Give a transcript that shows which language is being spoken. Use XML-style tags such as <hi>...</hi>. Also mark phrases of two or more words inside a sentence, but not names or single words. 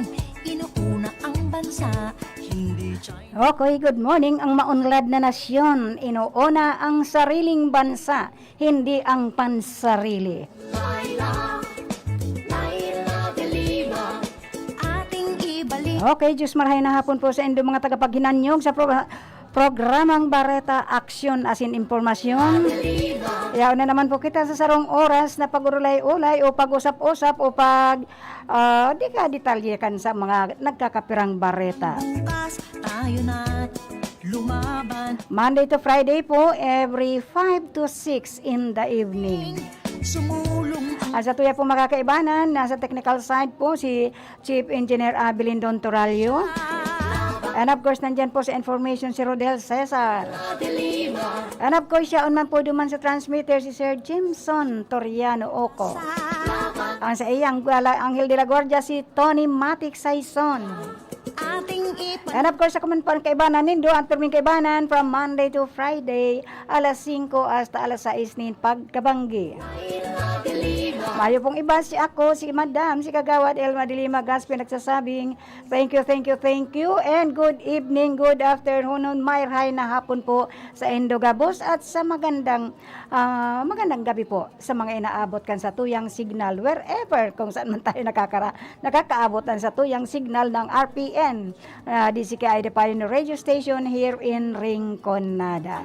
<tl>Inuuna ang bansa, hindi China.</tl> <en>Okay, good morning.</en> <tl>Ang maunlad na nasyon, inuuna ang sariling bansa, hindi ang pansarili. Laila, Laila de Lima. Ating ibalik Okay,</tl> <bik>Diyos marahay na hapon po sa inyong mga tagapaghinanyog sa programang Bareta Aksyon asin Impormasyon. Yaw na naman po kita sa sarong oras na pag-ulay-ulay o pag-usap-usap o pag di ka detalye kan sa mga nagkakapirang bareta.</bik> <tl>bukas, tayo na't lumaban.</tl> <en>Monday to Friday po, every 5 to 6 in the evening.</en> <tl>Sumulong ang</tl> <bik>Sa tuya po makakaibanan, nasa technical side po si Chief Engineer Abilin Don Toralio.</bik> <en>And of course,</en> <tl>nandyan po sa information si Rodel Cesar.</tl> <en>And of course,</en> <bik>siya man po duman sa transmitter si Sir Jimson Toriano Oco. Ang sa iyang Anghel de la Guardia si Tony Matic Saison.</bik> <tl>ating</tl> <en>And of course,</en> <bik>ako man po ang kaibanan nindo, ang perming kaibanan</bik> <en>from Monday to Friday,</en> <bik>alas 5 hasta alas 6 nin pagkabanggi. Mayo pong iba si ako, si Madam, si Kagawad Elma Dilima Gaspi nagsasabing,</bik> <en>thank you, and good evening, good afternoon,</en> <bik>mayray na hapon po sa Indogabos</bik> <tl>at sa magandang gabi po</tl> <bik>sa mga inaabot kan sa tuyang signal wherever</bik> <tl>kung saan man tayo</tl> <bik>nakakaabotan sa tuyang signal ng RPN, DCKI The Pioneer Radio Station</bik> <en>here in Rinconada.</en>